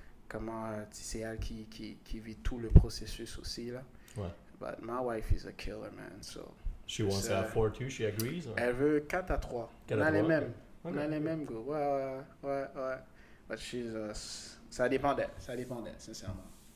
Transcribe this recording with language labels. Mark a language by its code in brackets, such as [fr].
[fr] Comment c'est elle qui vit tout le processus aussi, là. Ouais. [en] But my wife is a killer, man. So She wants to have 4 too, she agrees? Or? [fr] Elle veut 4 à 3. 4 on à a les 3, mêmes. [en] Okay. [fr] On a les mêmes goûts. Ouais. [en] But she's [fr] ça dépend d'elle, sincèrement.